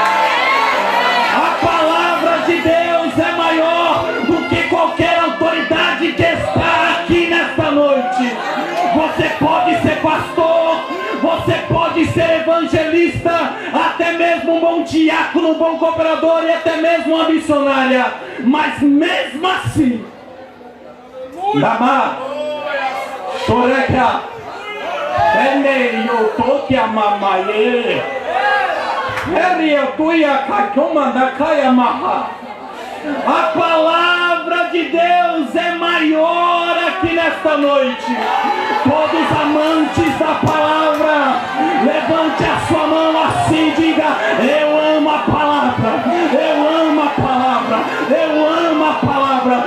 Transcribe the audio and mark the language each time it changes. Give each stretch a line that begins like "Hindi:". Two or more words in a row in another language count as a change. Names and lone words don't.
Portuguese: A palavra de Deus é maior do que qualquer autoridade que está aqui nesta noite. Você pode ser pastor, você pode ser evangelista, até mesmo um bom diácono, um bom cooperador e até mesmo uma missionária, mas mesmo assim, Dama, Choreka, Ene, Yotoki, Amamaye, Eri, Yotuia, Kakuma, Nakaya, Maha. A palavra de Deus é maior aqui nesta noite. Todos amantes da palavra, levante a sua mão assim e diga: eu amo a palavra, eu amo a palavra, eu amo a palavra.